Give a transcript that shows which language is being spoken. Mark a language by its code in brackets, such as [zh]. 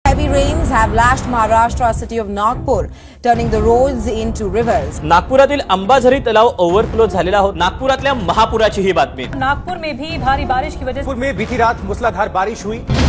[en] floods have lashed Maharashtra city of Nagpur, turning the roads into rivers. [mr] नागपुरातील अंबाझरी तलाव overflow झालेला होता. नागपुरातल्या महापुराची ही बातमी. [hi] नागपुर में भी भारी बारिश की वजह से में बीती रात मूसलाधार बारिश हुई.